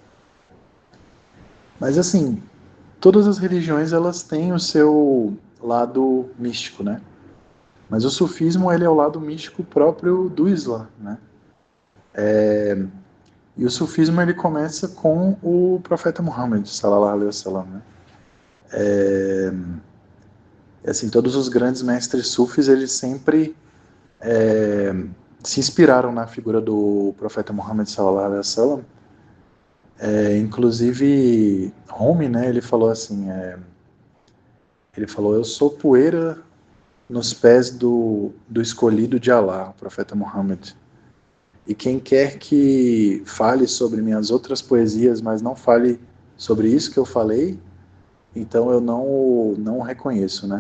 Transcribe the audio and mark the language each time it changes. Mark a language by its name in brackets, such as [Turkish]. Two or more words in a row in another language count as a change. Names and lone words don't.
[Portuguese] Mas assim, todas as religiões elas têm o seu lado místico, né? Mas o sufismo ele é o lado místico próprio do Islã, né? E o sufismo ele começa com o profeta Muhammad, [Arabic] صلى الله عليه وسلم, [Portuguese] né? E, assim, todos os grandes mestres sufis eles sempre se inspiraram na figura do profeta Muhammad, [Arabic] صلى الله عليه وسلم. [Portuguese] Inclusive Rumi, né? Ele falou assim, ele falou: eu sou poeira nos pés do escolhido de Alá, o profeta Muhammad. E quem quer que fale sobre minhas outras poesias, mas não fale sobre isso que eu falei, então eu não o reconheço, né?